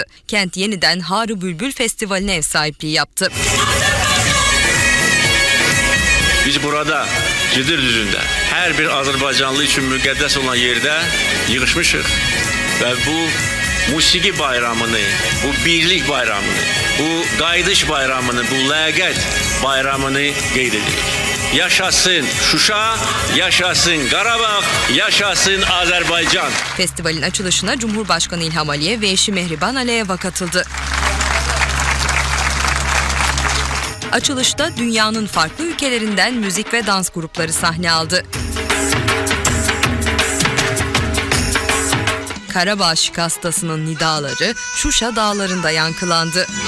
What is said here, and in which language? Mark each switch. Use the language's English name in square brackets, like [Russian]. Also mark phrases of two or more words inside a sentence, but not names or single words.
[Turkish] Kent yeniden Harı Bülbül Festivali'ne ev sahipliği yaptı. [Azerbaijani] Biz burada Cıdır düzündə her bir Azerbaycanlı için müqəddəs olan yerde yığışmışıq ve bu musiki bayramını, bu birlik bayramını, bu qayıdış bayramını, bu ləyaqət bayramını qeyd edirik. Yaşasın Şuşa, yaşasın Qarabağ, yaşasın Azerbaycan. [Turkish] Festivalin açılışına Cumhurbaşkanı İlham Aliyev ve eşi Mehriban Aliyeva katıldı. Açılışta dünyanın farklı ülkelerinden müzik ve dans grupları sahne aldı. Karabağ şikastasının nidaları Şuşa dağlarında yankılandı.